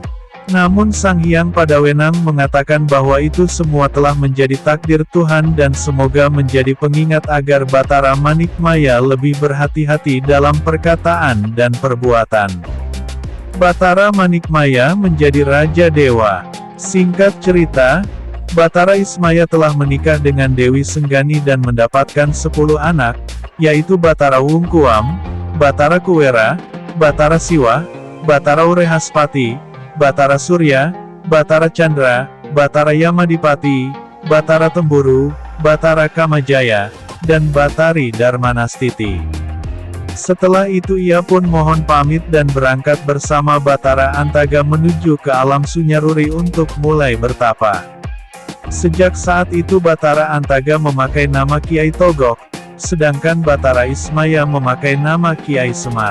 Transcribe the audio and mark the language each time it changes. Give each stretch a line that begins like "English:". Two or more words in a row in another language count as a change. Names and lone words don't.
Indonesian: Namun Sang Hyang Padawenang mengatakan bahwa itu semua telah menjadi takdir Tuhan dan semoga menjadi pengingat agar Batara Manikmaya lebih berhati-hati dalam perkataan dan perbuatan. Batara Manikmaya menjadi Raja Dewa. Singkat cerita, Batara Ismaya telah menikah dengan Dewi Senggani dan mendapatkan 10 anak, yaitu Batara Wungkuam, Batara Kuwera, Batara Siwa, Batara Urehaspati, Batara Surya, Batara Chandra, Batara Yamadipati, Batara Temburu, Batara Kamajaya, dan Batari Darmanastiti. Setelah itu ia pun mohon pamit dan berangkat bersama Batara Antaga menuju ke alam Sunyaruri untuk mulai bertapa. Sejak saat itu Batara Antaga memakai nama Kiai Togok, sedangkan Batara Ismaya memakai nama Kiai Semar.